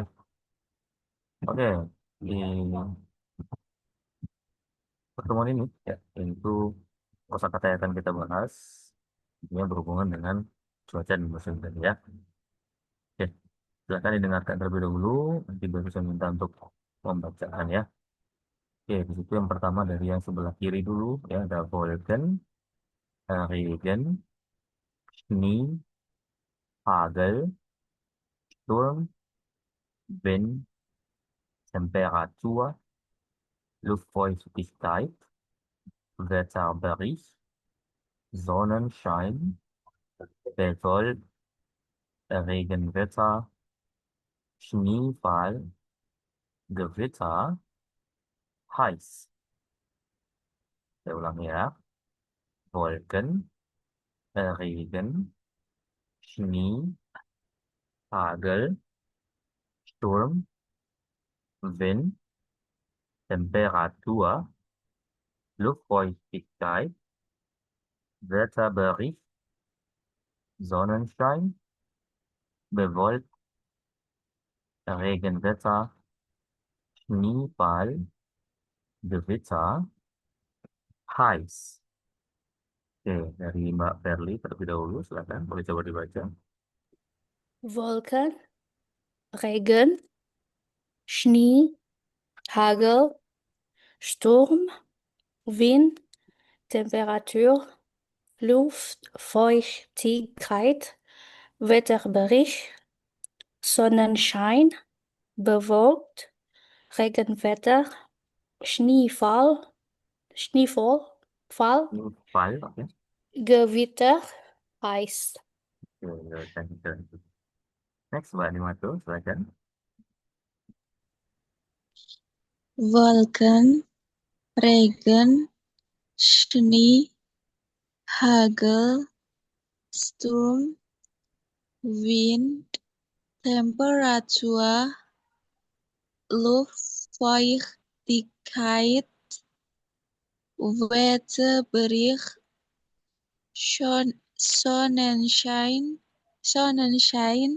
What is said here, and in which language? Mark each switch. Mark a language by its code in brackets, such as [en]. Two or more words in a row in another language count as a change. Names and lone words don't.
[id] Oke, di pertemuan ini ya itu kosakata yang akan kita bahas ini berhubungan dengan cuaca dan musim tadi ya. Oke, silakan didengarkan terlebih dahulu. Nanti baru saya minta untuk membacakan ya. Oke, di situ yang pertama dari yang sebelah kiri dulu ya ada [de] Wolken, Regen, Schnee, Hagel, Sturm, Wind, Temperatur, Luftfeuchtigkeit, Wetterbericht, Sonnenschein, Bewölkt, Regenwetter, Schneefall, Gewitter, heiß. [id] Saya ulang ya. [de] Wolken, Regen, Schnee, Hagel, Sturm, Wind, Temperatur, Luftfeuchtigkeit, Wetterbericht, Sonnenschein, bewölkt, Regenwetter, Schneefall, Gewitter, heiß. [id] Oke, dari Mbak Verly terlebih dahulu, silakan boleh coba dibaca. [de] Wolken, Regen, Schnee, Hagel, Sturm, Wind, Temperatur, Luftfeuchtigkeit, Wetterbericht, Sonnenschein, bewölkt, Regenwetter, Schneefall, Schneefall, oke. Gewitter, heiß. [en] Oke, thank you. Next, [id] Mbak Nimato, silakan. [de] Wolken, Regen, Schnee, Hagel, Sturm, Wind, Temperatur, Luftfeuchtigkeit, Wetterbericht, Sonnenschein,